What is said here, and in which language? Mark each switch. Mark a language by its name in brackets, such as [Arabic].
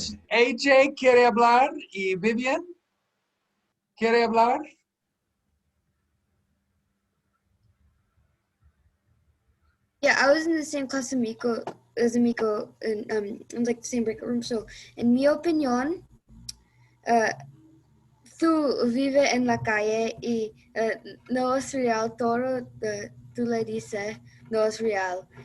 [Spanish] AJ quiere hablar y Vivian quiere hablar. [English] Yeah, I was in the same class as Miko, and in like the same breakout room. [Spanish] So, en mi opinión, tú vives en la calle y no es real todo tú le dices no es real.